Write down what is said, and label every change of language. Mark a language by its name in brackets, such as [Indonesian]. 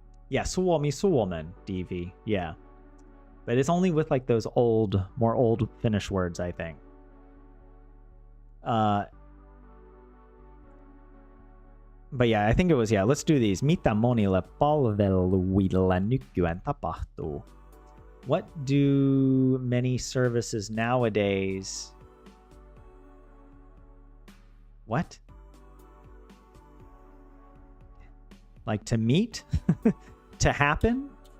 [English] Yeah, Suomi Suomen, DV. Yeah. But it's only with like those more old Finnish words, I think. But yeah, I think it was, yeah, let's do these. [Finnish] Mitä monille palveluille nykyään tapahtuu? [English] What do many services nowadays... What? Like to meet? To happen?